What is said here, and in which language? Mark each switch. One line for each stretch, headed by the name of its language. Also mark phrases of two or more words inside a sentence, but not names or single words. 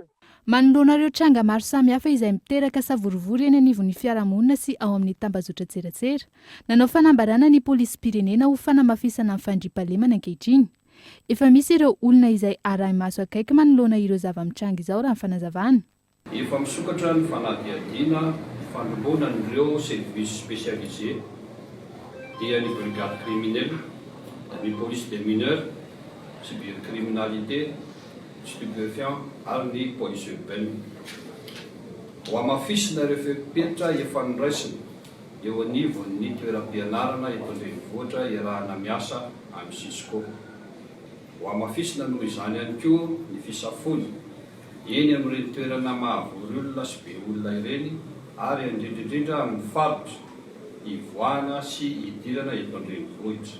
Malagasy: manoloanareo tranga maro samihafa izay miteraka savorivory eny anivon'ny fiarahamonina sy ao amin'ny tambazotra tseratsera nanao fanambarana ny polisy pirenena ho fanamafisana amin'ny fandriampahalemana ankehitriny efa misy ireo olona izay arahi-maso akaiky manoloana ireo zava-mitranga izao raha ny fanazavana efa misokatra ny fanadiadiana fanoloana n'ireo
French: service spécialisé
Malagasy: dia ny
French: brigade criminelle
Malagasy: ny
French: police des mineurs cybercriminalité stupéfiant
Malagasy: ary ny
French: police urbaine
Malagasy: ho amafisina rehefa petra efa niraisina eo anivon'ny toeram-pianarana eto andrenivohitra iarahana miasa amin'ny Cisco ho amafisina noho izany ihany koa ny fisafony eny amin'ireny toerana mahavory olona sy be olona ireny ary indrindrindrindra amin'ny faritra ivoahana sy idirana eto andrenivohitra.